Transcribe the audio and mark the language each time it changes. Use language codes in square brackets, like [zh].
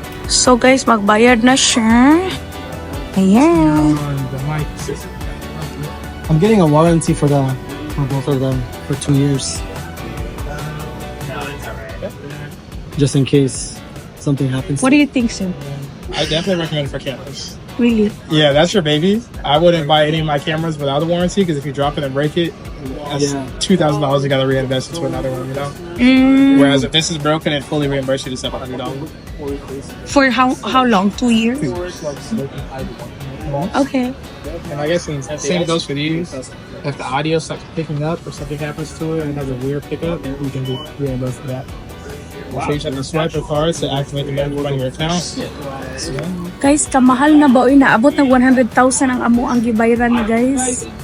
[tl] So guys, magbayad na siya. Ayan. [en] The mic. I'm getting a warranty for both of them for 2 years. Just in case something happens. What do you think, sir? I definitely recommend it for cameras. Really? Yeah, that's your baby. I wouldn't buy any of my cameras without a warranty because if you drop it and break it, that's $2,000 you gotta reinvest into another one, you know? Whereas if this is broken, it fully reimburses you to $700. For how long? 2 years? Okay. And I guess same goes for these. If the audio starts picking up or something happens to it and it has a weird pickup, we can do reimburse for that. So you just have to swipe the cards to activate the member on your account. [ceb] Guys, kamahal na ba? Uy, naabot na 100,000 ang amo ang gibayran na guys.